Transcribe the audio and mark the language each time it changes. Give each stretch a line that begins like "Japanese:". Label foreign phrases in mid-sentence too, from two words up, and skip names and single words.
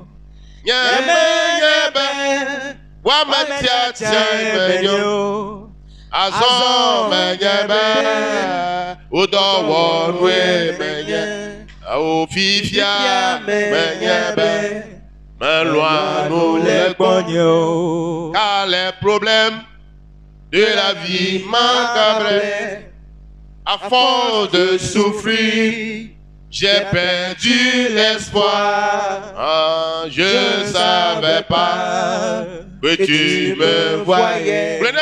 Ewe: Nye menye be woame tiatia ye menyɔ. Azɔ menye be wotɔ wɔ nue menye. O fifia menye be melɔa nu le gbɔnyo.
French: Car les problèmes de la vie macabre, à force de souffrir, j'ai perdu l'espoir. Ah, je ne savais pas que tu me voyais.